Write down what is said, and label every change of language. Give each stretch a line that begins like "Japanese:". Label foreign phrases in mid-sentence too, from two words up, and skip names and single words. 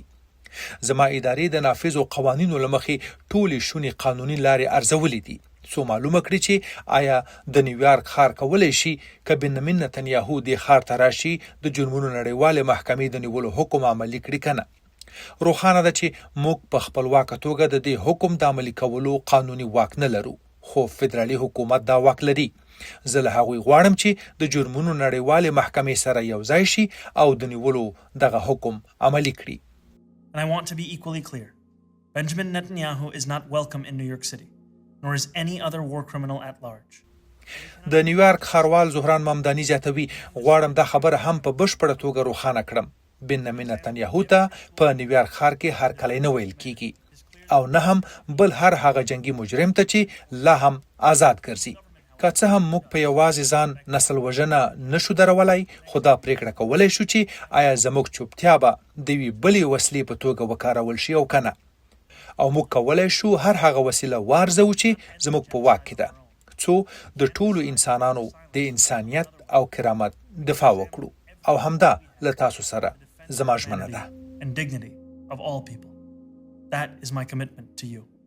Pashto: زما ادارې د نافذو قوانینو له مخې ټولې شونې قانوني لارې ارزولې دي څو معلومه کړي چې آیا د نیویارک ښار کولی شي که بنیامین نتنیاهو دې ښار ته راشي د جرمونو نړیوالې محکمې د نیولو حکم عملي کړي که نه. روښانه ده چې موږ په خپلواکه توګه د دې حکم د عملي کولو قانوني واک نه لرو خو فدرالي حکومت دا واک لري. زه له هغوی غواړم چې د جرمونو نړیوالې محکمې سره یو ځای شي او د نیولو دغه حکم عملي کړي.
English: And I want to be equally clear. Benjamin Netanyahu is not welcome in New York City, nor is any other war criminal at large.
Pashto: د نیویارک ښاروال زهران ممداني زیاتوي غواړم دا خبره هم په بشپړه توګه روښانه کړم. بنیامین نتنیاهو ته په نیویارک ښار کې هرکلی نه ویل کیږي او نه هم بل هر هغه جنگي مجرم ته چې لا هم آزاد ګرځي. که څه هم موږ په یوازې ځان نسل وژنه نشو درولای خو دا پریکړه کولی شو چې آیا زموږ چوپتیا به د یوې بلې وسلې په توګه وکارول شي او که نه. او موږ کولی شو هر هغه وسیله وارزوو چې زموږ په واک کې ده څو د ټولو انسانانو د انسانیت او کرامت دفاع وکړو او همدا له تاسو سره زما ژمنه ده.
English: And dignity of all people. That is my commitment to you.